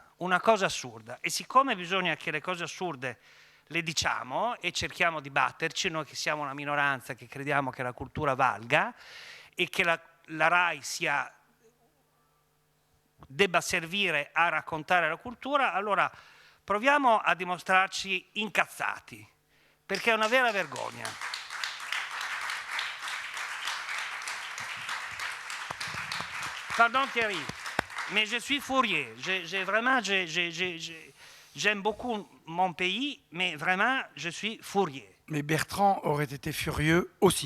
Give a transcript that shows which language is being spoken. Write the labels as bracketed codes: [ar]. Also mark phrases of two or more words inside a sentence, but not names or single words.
[it] E siccome bisogna che le cose assurde le diciamo e cerchiamo di batterci, noi che siamo una minoranza che crediamo che la cultura valga e che la RAI debba servire a raccontare la cultura, allora proviamo a dimostrarci incazzati, perché è una vera vergogna. [fr] Pardon Thierry, mais je suis furieux. J'aime beaucoup mon pays, mais vraiment, je suis furieux. Mais Bertrand aurait été furieux aussi.